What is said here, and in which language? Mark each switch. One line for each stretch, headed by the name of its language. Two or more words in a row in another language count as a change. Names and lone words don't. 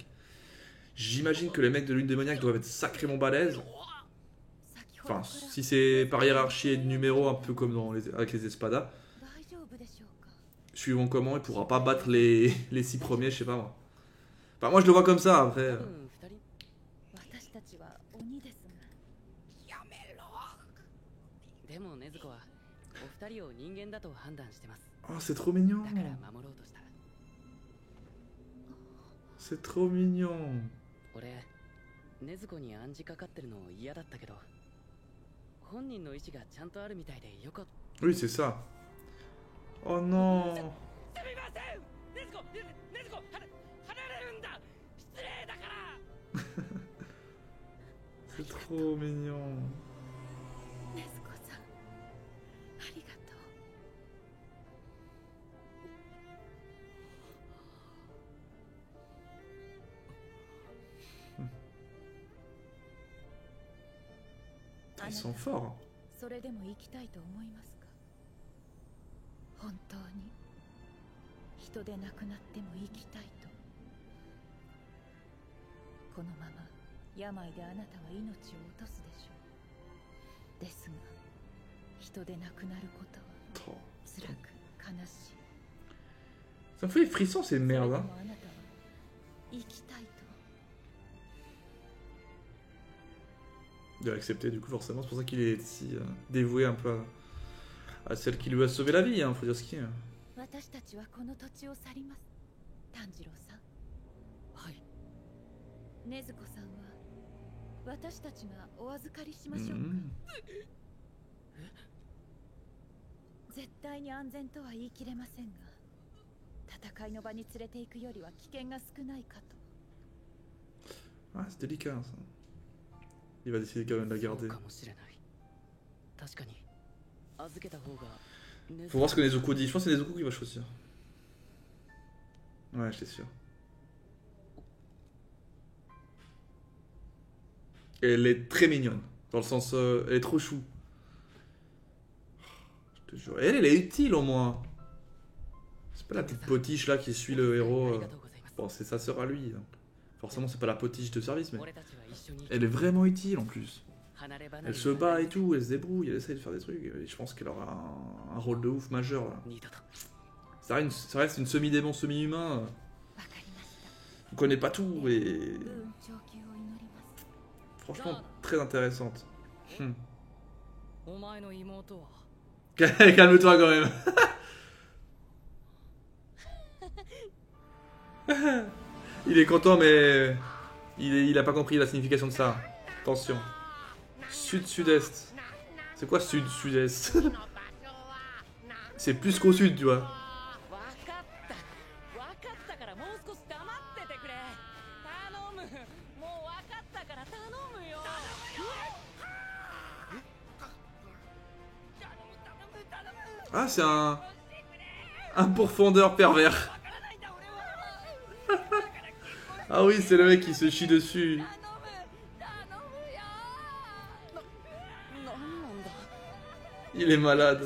French: J'imagine que les mecs de lune démoniaque doivent être sacrément balèzes. Enfin, si c'est par hiérarchie et de numéro, un peu comme avec les espadas. Suivant comment, il pourra pas battre les 6 premiers, je sais pas moi. Enfin, moi je le vois comme ça après.
Japanese: でも禰豆子はお二人を人間だと判断してます。
French: Oh, c'est trop mignon.
Japanese: だから守ろうとした。
French: C'est trop mignon.
Japanese: 俺、禰豆子に暗示かかってるの嫌だったけど、本人の意志がちゃんとあるみたいでよかった。
French: Oui, c'est ça. Oh non.
Japanese: すみません。禰豆子、離れるんだ。失礼だから。
French: C'est trop mignon.
Japanese: 禰豆子さん、ありがとう。
French: Ils sont forts.
Japanese: それでも生きたいと思いますか？本当に人でなくなっても生きたいと。このまま病であなたは命を落とすでしょう。ですが人でなくなることは
French: Oh.
Japanese: 辛く悲しい。
French: Ça me fait des frissons ces
Japanese: それで
French: merdes.
Japanese: も
French: Hein.
Japanese: あなたは生きたいと。
French: De l'accepter du coup forcément, c'est pour ça qu'il est si dévoué un peu à celle qui lui a sauvé la vie, hein, faut dire ce qu'il y a.
Japanese: 私たちはこの土地を去ります。炭治郎さん。はい。禰豆子さんは私たちがお預かりしましょうか。 Mhm. 絶対に安全とは言い切れませんが、戦いの場に連れて行くよりは危険が少ないかと。
French: Ah, c'est délicat ça. Il va décider quand même de la
Japanese: そう
French: garder.
Japanese: かもしれない。確かに預けた方が。
French: Faut voir ce que Nezuko dit. Je pense que c'est Nezuko qui va choisir. Ouais, j'étais sûr. Et elle est très mignonne. Dans le sens. Elle est trop chou. Je te jure. Et elle est utile au moins. C'est pas la petite potiche là qui suit le héros. Bon, c'est sa sœur à lui. Donc. Forcément, c'est pas la potiche de service, mais. Elle est vraiment utile en plus. Elle se bat et tout, elle se débrouille, elle essaye de faire des trucs. Et je pense qu'elle aura un rôle de ouf majeur là. Ça reste une semi-démon, semi-humain.
Japanese: わかりました。
French: On connaît pas tout et
Japanese: 武運長久を祈ります。
French: franchement très intéressante.
Japanese: お前の妹は。
French: Calme-toi quand même. Il est content mais il a pas compris la signification de ça. Attention. Sud-sud-est. C'est quoi sud-sud-est? C'est plus qu'au sud, tu vois.
Japanese: わかったからもう少し黙っててくれ。頼む。もうわかったから頼むよ。
French: Ah, c'est un pourfendeur pervers. Ah oui, c'est le mec qui se chie dessus. Il est malade.